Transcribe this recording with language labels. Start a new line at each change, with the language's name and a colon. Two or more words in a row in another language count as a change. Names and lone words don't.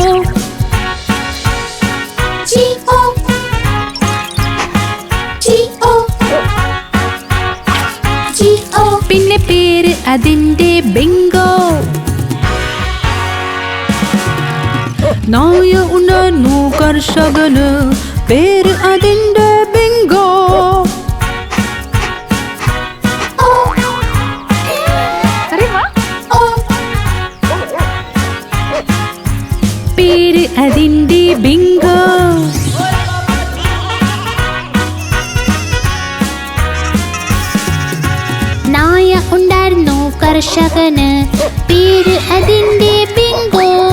English: GO GO GO.
Malayalam: പിന്നെ പേര് അതിന്റെ ബിങ്കോ. നായ ഉണ്ടായിരുന്നു കർഷകന് പേര് അതിന്റെ ബിങ്കോ.
Hindi: अरे वाह
Malayalam: പേര് അതിന്റെ ബിങ്കോ. നായ ഉണ്ടായിരുന്നു കർഷകന് പേര് അതിന്റെ ബിങ്കോ.